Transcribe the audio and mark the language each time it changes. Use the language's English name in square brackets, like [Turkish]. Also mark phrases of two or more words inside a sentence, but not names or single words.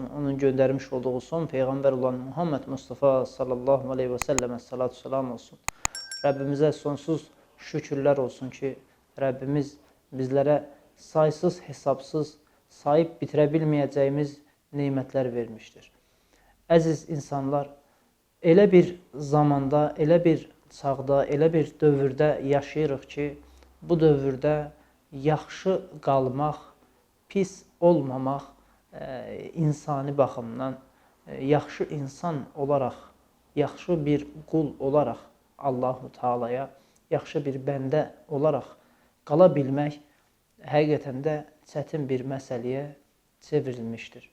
[Turkish] Onun göndermiş olduğu son Peygamber olan Muhammed Mustafa [Arabic] صلى الله عليه وسلم [Turkish] salatu selam olsun. Rabbimize sonsuz şükürler olsun ki Rabbimiz bizlere saysız hesapsız sayıp bitirebilmeyeceğimiz nimetler vermiştir. [Azerbaijani] Əziz insanlar, elə bir zamanda, elə bir çağda, elə bir dövrdə yaşayırıq ki, bu dövrdə yaxşı qalmaq, pis olmamaq insani baxımdan, yaxşı insan olaraq, yaxşı bir qul olaraq Allah-u Teala'ya, yaxşı bir bəndə olaraq qala bilmək həqiqətən də çətin bir məsələyə çevrilmişdir.